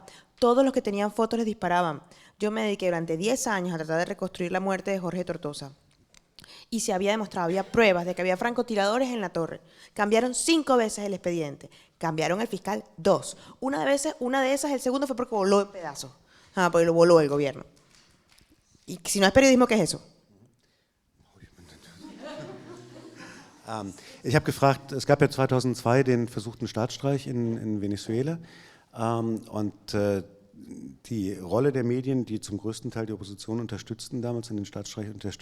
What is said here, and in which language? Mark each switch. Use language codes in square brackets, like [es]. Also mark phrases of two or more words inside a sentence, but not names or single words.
[es] Todos los que tenían fotos les disparaban. Yo me dediqué durante 10 años a tratar de reconstruir la muerte de Jorge Tortosa. Y se había demostrado, había pruebas de que había francotiradores en la torre. Cambiaron 5 veces el expediente. Cambiaron el fiscal 2. Una de esas, el segundo fue porque voló en pedazos. Porque lo voló el gobierno. Y si no es periodismo, ¿qué es eso? [de] Ich habe gefragt, es gab ja 2002 den versuchten Staatsstreich in Venezuela und die Rolle der Medien, die zum größten Teil die Opposition unterstützten, damals in den Staatsstreich unterstützten.